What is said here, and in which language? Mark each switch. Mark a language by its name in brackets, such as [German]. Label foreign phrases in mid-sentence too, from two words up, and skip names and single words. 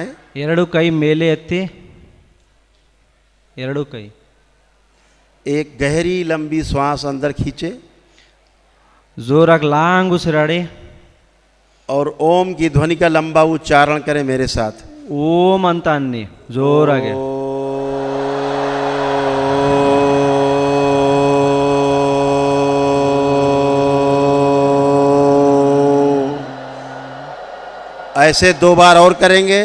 [Kannada] ಎರಡು ಕೈ ಮೇಲೆ ಎತ್ತಿ, ಎರಡು ಕೈ। [Hindi] एक गहरी लंबी श्वास अंदर खींचे [Kannada] जोराಗಿ ಲಾಂಗ್ ಉಸಿರಾಡಿ [Hindi] और ओम की ध्वनि का लंबा उच्चारण करें मेरे साथ। [Kannada] ಓಂ ಅಂತ ಅನ್ನಿ ಜೋರಾಗಿ। [Hindi] ऐसे 2 बार और करेंगे।